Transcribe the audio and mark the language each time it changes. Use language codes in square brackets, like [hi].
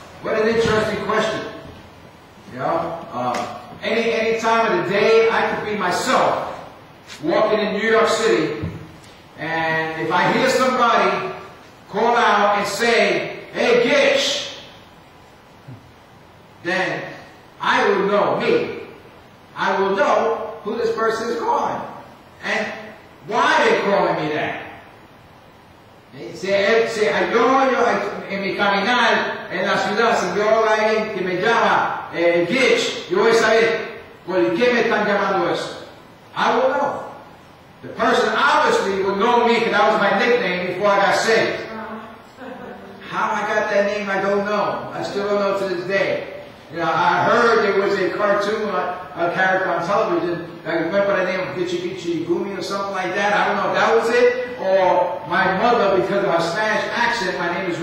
[en] What an interesting question. You know, any time of the day, I could be myself walking in New York City, and if I hear somebody call out and say, hey, Gitch, then I will know, I will know who this person is calling and why they're calling me that. [es] Si yo en mi caminar en la ciudad, si veo a alguien que me llama Gitch, yo voy a saber por qué me están llamando eso. [en] I will know. The person obviously will know me because that was my nickname before I got saved. How I got that name, I don't know. I still don't know to this day. You know, I heard there was a cartoon, a character on television that went by the name of Gitchy Gitchy Gumi or something like that. I don't know if that was it, or my mother, because of her Spanish accent, my name is